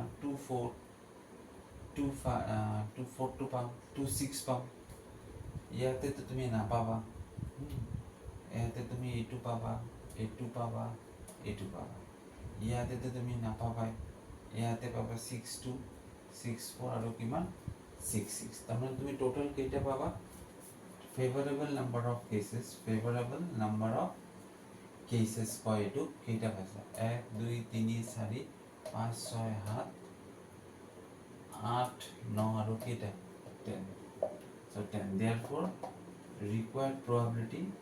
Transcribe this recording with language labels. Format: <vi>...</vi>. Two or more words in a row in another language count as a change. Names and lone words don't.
<as>2 4 2 4 টো পাম 2 6 পাম ইয়াতে তো তুমি নাপাবা ইয়াতে তুমি এইটো পাবা এইটো পাবা এইটো পাবা ইয়াতে তো তুমি নাপাবাই ইয়াতে পাবা 6 2 6 4 আৰু কিমান 6 6 তাৰমানে তুমি টোটাল কেইটা পাবা</as> <en>favorable number of</en> <as>cases কয় এইটো কেইটা পাইছা 1 2 3 4 5 6 7 8 9 আৰু কেইটা 10 so 10</as> <en>therefore required probability</en>